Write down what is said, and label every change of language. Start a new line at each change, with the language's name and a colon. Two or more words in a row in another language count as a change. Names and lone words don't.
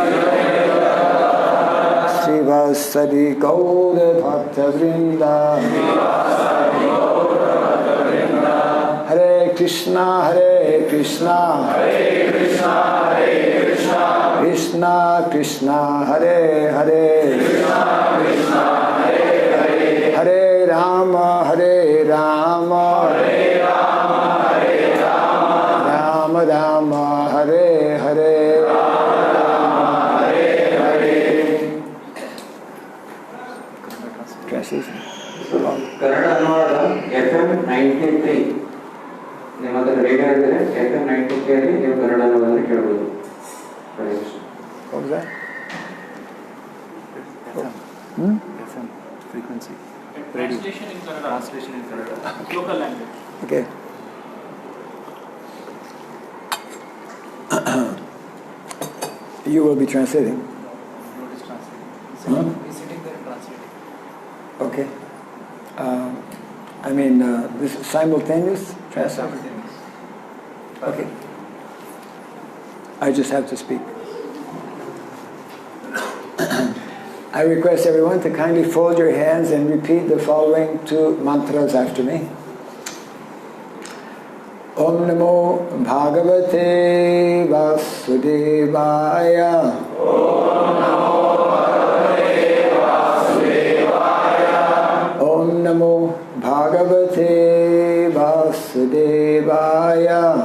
Sanskrit: श्री वासदि गौड भक्त वृन्द, हरे कृष्ण, हरे कृष्ण, कृष्ण कृष्ण, हरे हरे, हरे राम, हरे राम, राम राम, हरे हरे.
English: Translation.
Kannada: ಕನ್ನಡ ಅನುವಾದ FM 93 ನಿಮ್ಮ ಹತ್ರ ರೇಡಿಯೋ ಇದ್ದರೆ FM 93 ಅಲ್ಲಿ ನೀವು ಕನ್ನಡ ಅನುವಾದ ಕೇಳಬಹುದು.
English: What was that? FM frequency. Translation in Kannada. Translation in Kannada. Local language. Okay. You will be translating. What is translating? He's sitting there and translating. Okay. This is simultaneous translation. Okay. I just have to speak. I request everyone to kindly fold your hands and repeat the following two mantras after me.
Sanskrit: ॐ नमो भगवते वासुदेवाय. ॐ नमो भगवते वासुदेवाय.